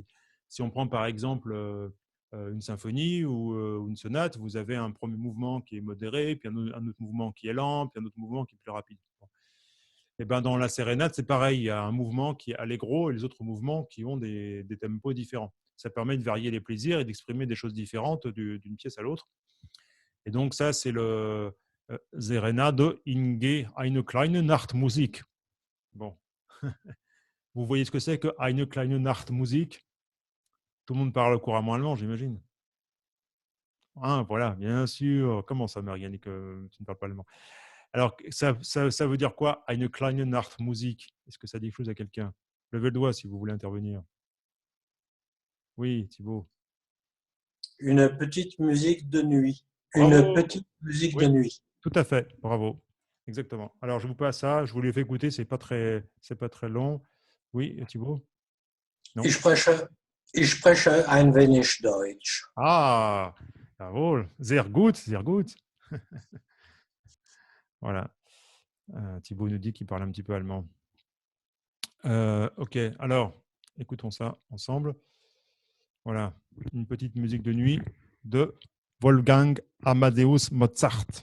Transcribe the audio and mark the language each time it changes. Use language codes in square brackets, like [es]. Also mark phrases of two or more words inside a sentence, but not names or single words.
[fr] Si on prend par exemple une symphonie ou une sonate, vous avez un premier mouvement qui est modéré, puis un autre mouvement qui est lent, puis un autre mouvement qui est plus rapide. Et dans la sérénade, c'est pareil, il y a un mouvement qui est allegro et les autres mouvements qui ont des tempos différents. Ça permet de varier les plaisirs et d'exprimer des choses différentes d'une pièce à l'autre. Et donc ça, c'est le Serenade in eine kleine Nachtmusik. Bon, vous voyez ce que c'est que eine kleine Nachtmusik? Tout le monde parle couramment allemand, j'imagine. Ah, voilà, bien sûr. Comment ça, Marianne, que tu ne parles pas allemand? Alors, ça veut dire quoi, eine kleine Nachtmusik? Est-ce que ça dit quelque chose à quelqu'un? Levez le doigt si vous voulez intervenir. Oui, Thibaut. Une petite musique de nuit. Bravo. Petite musique Oui, de nuit. tout à fait, bravo. Exactement. Alors, je vous passe ça, je vous l'ai fait écouter, c'est pas très long. Oui, Thibaut? Non. [de] Ich spreche ein wenig Deutsch. Ah, jawohl, sehr gut, sehr gut. [fr] Voilà. Thibaut nous dit qu'il parle un petit peu allemand. Ok, alors, écoutons ça ensemble. Voilà, une petite musique de nuit de Wolfgang Amadeus Mozart.